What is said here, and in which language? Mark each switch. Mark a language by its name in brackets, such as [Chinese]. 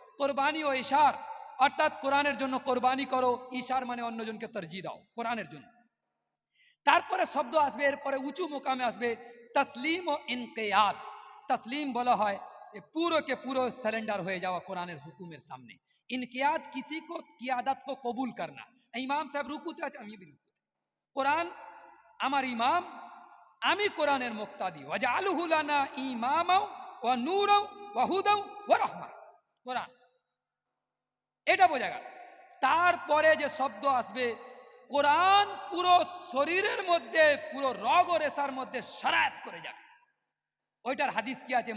[Bangla] কোরবানি ও ইশার, অর্থাৎ কোরআনের জন্য কোরবানি করো, ইশার মানে অন্যজনকে তরজি দাও কোরআনের জন্য। তারপরে শব্দ আসবে, এরপরে উঁচু মোকামে আসবে তসলিম ও ইনকিয়াত। তসলিম বলা হয় পুরো के পুরো सरेंडर হয়ে যাওয়া কোরআনের হুকুমের সামনে। [Hindi] ইনকিয়াত किसी को कियादत को कबूल करना। [Bangla] ইমাম সাহেব রুকুতে আছে, আমি भी রুকুতে, কোরআন আমার ইমাম, আমি কোরআনের মুক্তাদি, [Arabic] ওয়াজআলহু লানা ইমামা ওয়া নূরা ওয়া হুদা ওয়া রাহমা। [Bangla] কোরআন এটা বোঝা গেল। তারপরে যে শব্দ আসবে, কোরআন পুরো শরীরের মধ্যে, পুরো রগ ও রেশার মধ্যে শরায়ত করে যাবে। ওইটার হাদিস কি আছে?